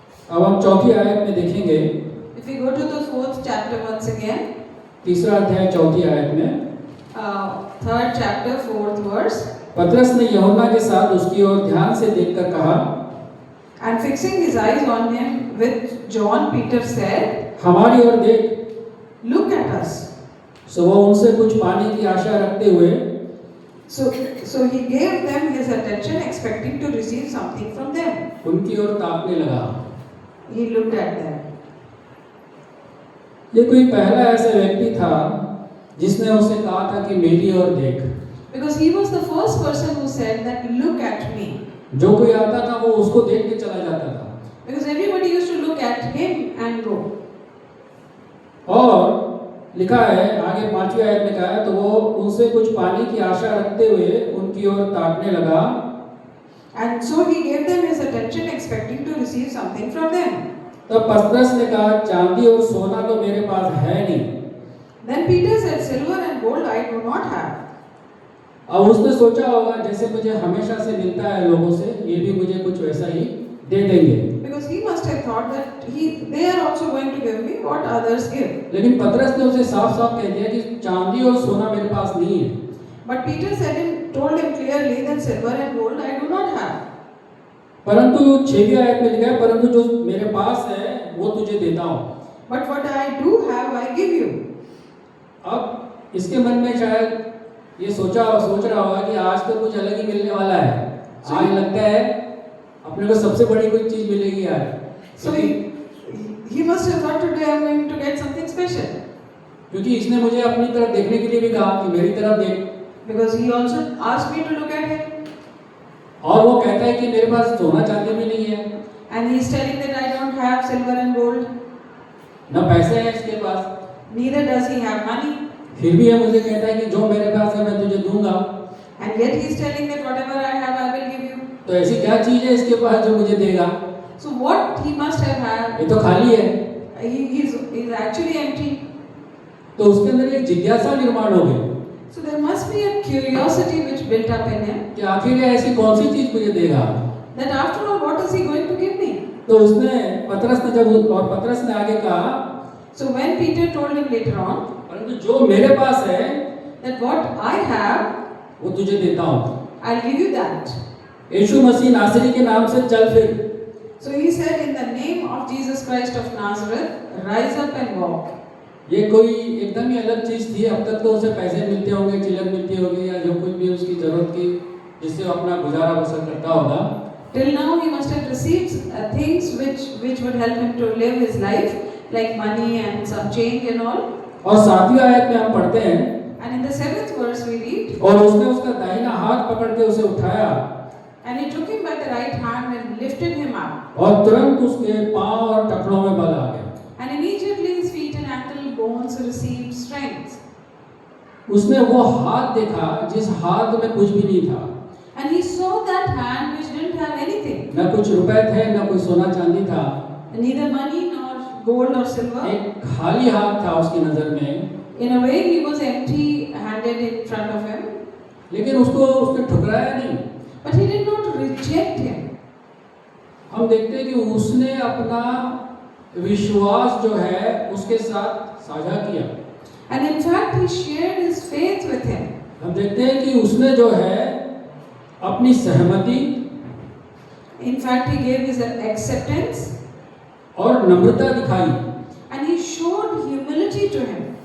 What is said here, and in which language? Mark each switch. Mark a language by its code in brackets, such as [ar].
[hi] अब हम चौथी आयत में देखेंगे, [en] If we go to the 4th chapter once again, [hi] तीसरा अध्याय चौथी आयत में, [en] 3rd chapter 4th verse, [hi] पतरस ने यूहन्ना के साथ उसकी ओर ध्यान से देखकर कहा, [en] and fixing his eyes on him with John, Peter said, [hi] हमारी ओर देख। [en] look at us. [hi] सो वो उनसे कुछ पाने की आशा रखते हुए [en] So he gave them his attention, expecting to receive something from them. [hi] उनकी ओर ताकने लगा। [en] He looked at them. [hi] ये कोई पहला ऐसा व्यक्ति था जिसने उसे कहा था कि मेरी ओर देख। [en] Because he was the first person who said that look at me. [hi] जो कोई आता था वो उसको देख के चला जाता था। [en] Because everybody used to look at him and go. [hi] और लिखा है आगे 5वीं आयत में कहा है, तो वो उनसे कुछ पाने की आशा रखते हुए उनकी ओर ताकने लगा। [en] And so he gave them his attention, expecting to receive something from them. [hi] तब पतरस ने कहा, चांदी और सोना तो मेरे पास है नहीं। [en] Then Peter said, silver and gold I do not have. [hi] अब उसने सोचा होगा जैसे मुझे हमेशा से मिलता है लोगों से, ये भी मुझे कुछ वैसा ही दे देंगे। [en] Because he must have thought that they are also going to give me what others give. [hi] लेकिन पतरस ने उसे साफ-साफ कह दिया कि चांदी और सोना मेरे पास नहीं है। [en] But Peter told him clearly that silver and gold I do not have. [hi] परंतु 6वीं आयत में लिखा है, परंतु जो मेरे पास है वो तुझे देता हूँ। [en] But what I do have I give you. [hi] अब इसके मन में शायद ये सोच रहा होगा कि आज तो कुछ अलग ही मिलने वाला है। आज लगता है अपने को सबसे बड़ी कोई चीज मिलेगी आज। [en] So he must have thought today I am going to get something special. [hi] क्योंकि इसने मुझे अपनी तरफ देखने के लिए भी कहा कि मेरी तरफ देख। [en] Because he also asked me to look at him. [hi] और वो कहता है कि मेरे पास सोना चांदी भी नहीं है, [en] And he is telling that I don't have silver and gold. [hi] न पैसे हैं इसके पास, [en] Neither does he have money. [hi] फिर भी ये मुझे कहता है कि जो मेरे पास है मैं तुझे दूंगा। [en] And yet he is telling that whatever I have I will give you. [hi] तो ऐसी क्या चीज है इसके पास जो मुझे देगा? [en] So what he must have had, [hi] ये तो खाली है। [en] he is actually empty. [hi] तो उसके अंदर एक जिज्ञासा निर्माण हो गई [en] So there must be a curiosity which built up in him. [hi] कि आखिर ये ऐसी कौन सी चीज मुझे देगा? [en] That after all, what is he going to give me? [hi] तो उसने पतरस ने आगे कहा, [en] So when Peter told him later on [hi] परंतु जो मेरे पास है [en] that what I have, [hi] वो तुझे देता हूँ। [en] I'll give you that. [hi] यीशु मसीह नासरी के नाम से चल फिर। [en] So he said, in the name of Jesus Christ of Nazareth, rise up and walk. [hi] ये कोई एकदम ही अलग चीज थी। अब तक तो उसे पैसे मिलते होंगे, चिलर मिलती होगी या जो कुछ भी उसकी जरूरत की जिससे वो अपना गुजारा बसर करता होगा। [en] Till now he must have received things which would help him to live his life, like money and some change and all. [hi] और 7वीं आयत में हम पढ़ते हैं, [en] And in the 7th verse we read, [hi] और उसने उसका दाहिना हाथ पकड़ के उसे उठाया [en] and he took him by the right hand and lifted him up. [hi] और तुरंत उसके पांव और टखनों में बल आ गया। [en] And immediately his feet and ankle bones received strength. [hi] उसने वो हाथ देखा जिस हाथ में कुछ भी नहीं था, [en] And he saw that hand which didn't have anything, [hi] न कुछ रुपए थे, न कोई सोना चांदी था, [en] neither money nor gold or silver. [hi] एक खाली हाथ था उसकी नजर में। [en] In a way, he was empty-handed in front of him, [hi] लेकिन उसने ठुकराया नहीं। [en] but he did not reject him. [hi] हम देखते हैं कि उसने अपना विश्वास जो है उसके साथ साझा किया। [en] And in fact, he shared his faith with him. [hi] हम देखते हैं कि उसने जो है अपनी सहमति [en] In fact, he gave his acceptance [hi] और नम्रता दिखाई [en] and he showed humility to him.